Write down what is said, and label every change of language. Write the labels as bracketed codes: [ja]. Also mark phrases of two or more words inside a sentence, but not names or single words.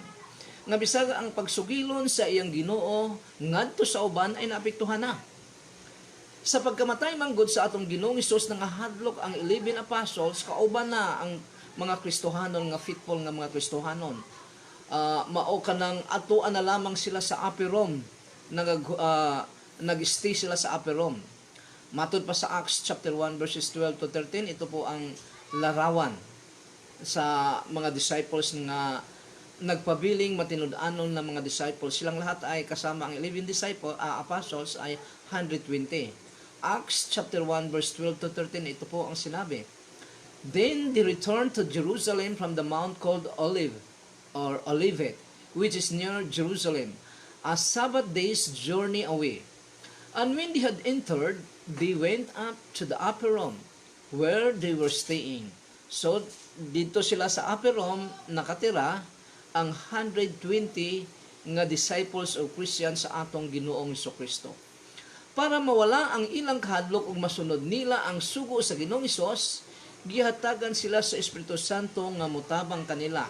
[ceb] Nga bisag ang pagsugilon sa iyang Ginoo ngadto sa uban ay naapektuhan na. Sa pagkamatay manggod sa atong Ginoong Hesus nangahadlok ang 11 apostles kauban na ang mga Kristohanon nga faithful nga mga Kristohanon. Mao kanang atuan na lamang sila sa Upper Room nag-stay sila sa Upper Room. Matod pa sa Acts chapter 1 verses 12 to 13, [tl] ito po ang larawan [ceb] sa mga disciples nga nagpabiling matinud-anon na mga disciples. [tl] Silang lahat ay kasama ang 11 apostles ay 120. Acts chapter 1 verse 12 to 13, ito po ang sinabi. [en] Then they returned to Jerusalem from the mount called Olivet, which is near Jerusalem, a Sabbath day's journey away. And when they had entered, they went up to the upper room, where they were staying. So, [tl] dito sila sa upper room, nakatira ang 120 nga disciples o Christians [ceb] sa atong Ginoong Kristo. Para mawala ang ilang kahadlok ug masunod nila ang sugo sa Ginoong Hesus, gihatagan sila sa Espiritu Santo nga mutabang kanila.